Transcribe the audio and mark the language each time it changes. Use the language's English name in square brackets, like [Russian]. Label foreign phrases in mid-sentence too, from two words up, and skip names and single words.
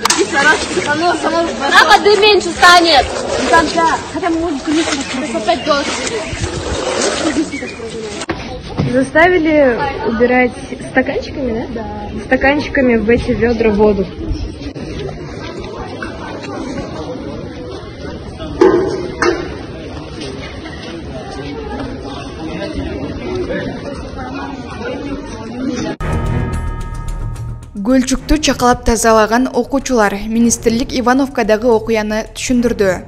[Russian] Ага, да меньше станет. Хотя мы можем, конечно, по 5 долларов. Заставили убирать стаканчиками, да? Да. Стаканчиками в эти ведра воду. [Kyrgyz] Гөлчүктү чакалап тазалаган окуучулар министрлик Ивановкадагы окуяны түшүндүрдү.